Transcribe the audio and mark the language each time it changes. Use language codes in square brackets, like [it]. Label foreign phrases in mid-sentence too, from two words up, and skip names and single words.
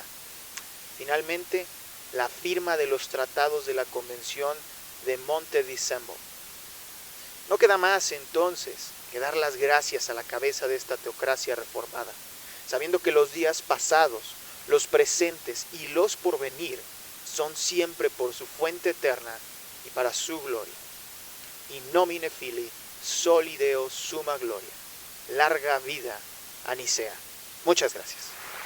[es] Finalmente, la firma de los tratados de la Convención de Monte-Decembo. No queda más entonces que dar las gracias a la cabeza de esta teocracia reformada, sabiendo que los días pasados, los presentes y los por venir son siempre por su fuente eterna y para su gloria. [la] In nomine Filii, soli Deo summa gloria. [es] Larga vida a Nicea. Muchas gracias.